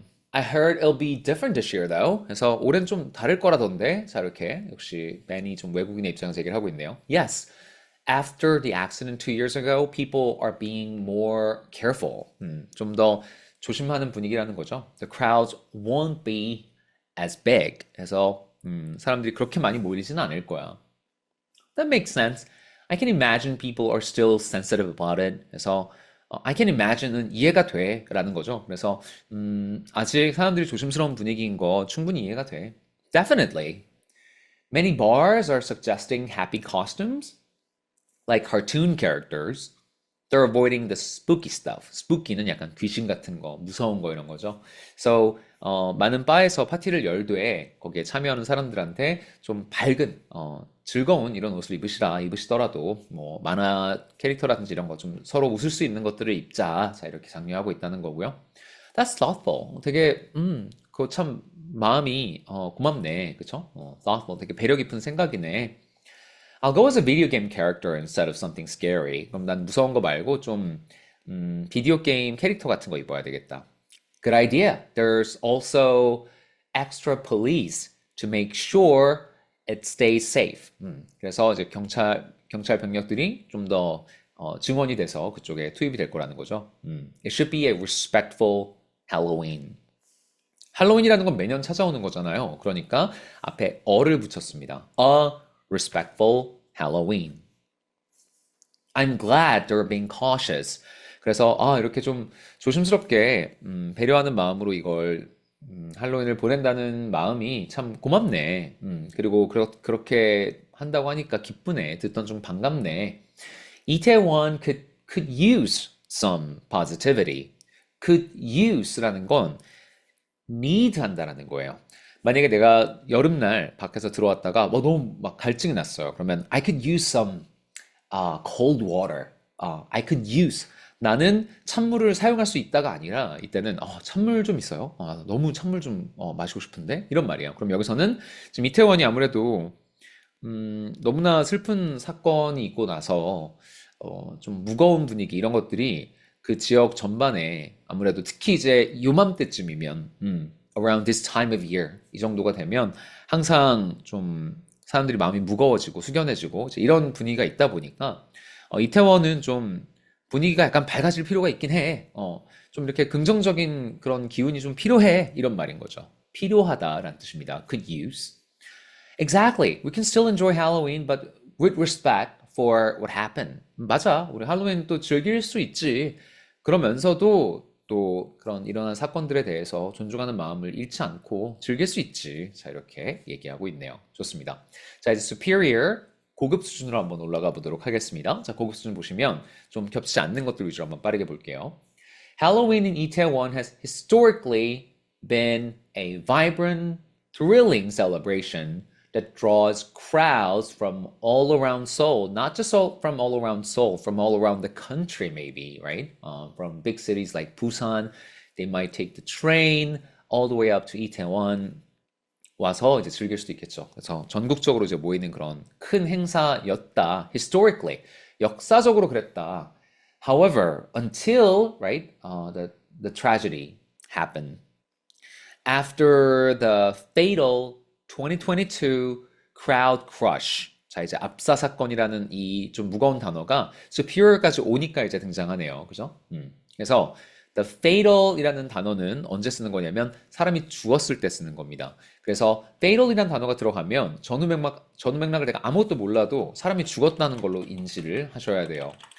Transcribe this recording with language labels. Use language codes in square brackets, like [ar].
[en] I heard it'll be different this year though. [ko] 그래서 올해는 좀 다를 거라던데. 자, 이렇게 역시 Ben이 좀 외국인의 입장에서 얘기를 하고 있네요. [en] Yes. After the accident 2 years ago, people are being more careful. [ko] 좀 더 조심하는 분위기라는 거죠. [en] The crowds won't be as big. [ko] 그래서 사람들이 그렇게 많이 모이지는 않을 거야. [en] That makes sense. I can imagine people are still sensitive about it. [ko] 그래서 I can imagine은 이해가 돼 라는 거죠. 그래서 아직 사람들이 조심스러운 분위기인 거 충분히 이해가 돼. [en] Definitely. Many bars are suggesting happy costumes like cartoon characters. They're avoiding the spooky stuff. [ko] spooky는 약간 귀신 같은 거, 무서운 거 이런 거죠. So 많은 바에서 파티를 열되 거기에 참여하는 사람들한테 좀 밝은 즐거운 이런 옷을 입으시더라도 뭐 만화 캐릭터라든지 이런 거 좀 서로 웃을 수 있는 것들을 입자. 자 이렇게 장려하고 있다는 거고요. [en] That's thoughtful. [ko] 되게 그거 참 마음이 고맙네. 그쵸? thoughtful. 되게 배려 깊은 생각이네. [en] I'll go as a video game character instead of something scary. [ko] 그럼 난 무서운 거 말고 좀 비디오 게임 캐릭터 같은 거 입어야 되겠다. [en] Good idea. There's also extra police to make sure it stays safe. [ko] 그래서 이제 경찰 병력들이 좀 더 증원이 돼서 그쪽에 투입이 될 거라는 거죠. [en] It should be a respectful Halloween. [ko] 할로윈이라는 건 매년 찾아오는 거잖아요. 그러니까 앞에 어를 붙였습니다. [en] A respectful Halloween. I'm glad they're being cautious. [ko] 그래서 이렇게 좀 조심스럽게 배려하는 마음으로 이걸 할로윈을 보낸다는 마음이 참 고맙네. 그리고 그렇게 한다고 하니까 기쁘네. 듣던 중 반갑네. [en] 이태원 could use some positivity. [ko] could use라는 건 need 한다라는 거예요. 만약에 내가 여름날 밖에서 들어왔다가 너무 막 갈증이 났어요. 그러면 [en] I could use some cold water. I could use. [ko] 나는 찬물을 사용할 수 있다가 아니라 이때는 찬물 좀 있어요. 너무 찬물 좀 마시고 싶은데 이런 말이에요. 그럼 여기서는 지금 이태원이 아무래도 너무나 슬픈 사건이 있고 나서 좀 무거운 분위기 이런 것들이 그 지역 전반에 아무래도 특히 이제 요맘때쯤이면 [en] around this time of year [ko] 이 정도가 되면 항상 좀 사람들이 마음이 무거워지고 숙연해지고 이제 이런 분위기가 있다 보니까 이태원은 좀 분위기가 약간 밝아질 필요가 있긴 해. 좀 이렇게 긍정적인 그런 기운이 좀 필요해. 이런 말인 거죠. 필요하다라는 뜻입니다. [en] Could use. Exactly. We can still enjoy Halloween, but with respect for what happened. [ko] 맞아. 우리 할로윈 또 즐길 수 있지. 그러면서도 또 그런 일어난 사건들에 대해서 존중하는 마음을 잃지 않고 즐길 수 있지. 자, 이렇게 얘기하고 있네요. 좋습니다. 자, 이제 superior. 고급 수준으로 한번 올라가 보도록 하겠습니다. 자, 고급 수준 보시면 좀 겹치지 않는 것들 위주로 한번 빠르게 볼게요. [en] Halloween in Itaewon has historically been a vibrant, thrilling celebration that draws crowds from all around Seoul, not just from all around Seoul, from all around the country maybe, right? From big cities like Busan, they might take the train all the way up to Itaewon. [ko] 와서 이제 즐길 수도 있겠죠. 그래서 전국적으로 이제 모이는 그런 큰 행사였다. Historically, 역사적으로 그랬다. [en] However, until right, the tragedy happened after the fatal 2022 crowd crush. [ko] 자, 이제 압사 사건이라는 이 좀 무거운 단어가 superior까지 오니까 이제 등장하네요. 그죠? 그래서 the fatal이라는 단어는 언제 쓰는 거냐면 사람이 죽었을 때 쓰는 겁니다. 그래서 fatal이라는 단어가 들어가면 전후맥락을 내가 아무것도 몰라도 사람이 죽었다는 걸로 인지를 하셔야 돼요.